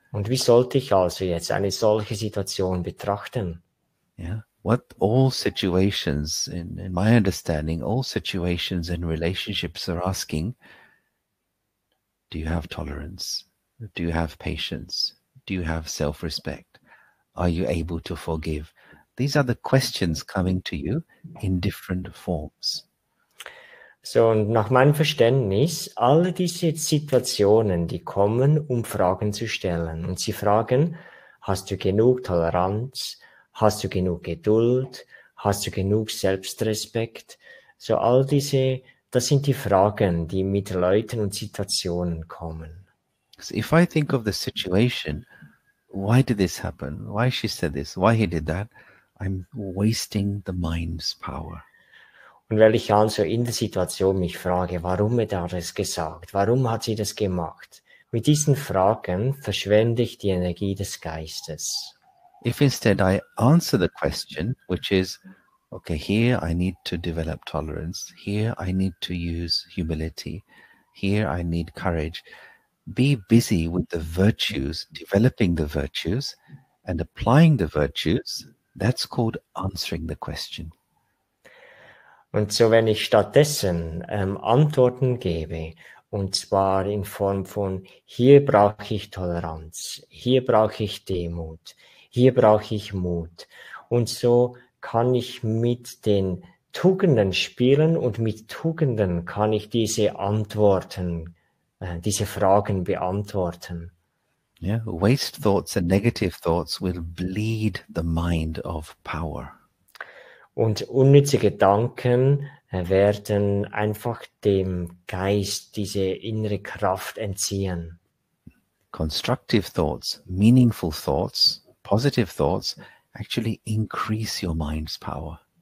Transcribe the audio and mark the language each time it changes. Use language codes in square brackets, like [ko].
[de] Und wie sollte ich also jetzt eine solche Situation betrachten? [en] Yeah. What all situations, in my understanding, all situations in relationships are asking, do you have tolerance? Do you have patience? Do you have self-respect? Are you able to forgive? These are the questions coming to you in different forms. [de] So, und nach meinem Verständnis, alle diese Situationen, die kommen, um Fragen zu stellen. Und sie fragen, hast du genug Toleranz? Hast du genug Geduld? Hast du genug Selbstrespekt? So, all diese, das sind die Fragen, die mit Leuten und Situationen kommen. [en] So if I think of the situation, why did this happen? Why she said this? Why he did that? I'm wasting the mind's power. [de] Und weil ich also in der Situation mich frage, warum hat er das gesagt? Warum hat sie das gemacht? Mit diesen Fragen verschwende ich die Energie des Geistes. [en] If instead I answer the question, which is, okay, here I need to develop tolerance, here I need to use humility, here I need courage, be busy with the virtues, developing the virtues and applying the virtues, that's called answering the question. [de] Und so, wenn ich stattdessen Antworten gebe, und zwar in Form von, hier brauche ich Toleranz, hier brauche ich Demut, hier brauche ich Mut. Und so kann ich mit den Tugenden spielen und mit Tugenden kann ich diese Antworten, diese Fragen beantworten. [en] Yeah, waste thoughts and negative thoughts will bleed the mind of power. [de] Und unnütze Gedanken werden einfach dem Geist diese innere Kraft entziehen. [en] Constructive thoughts, meaningful thoughts, positive thoughts actually increase your mind's power.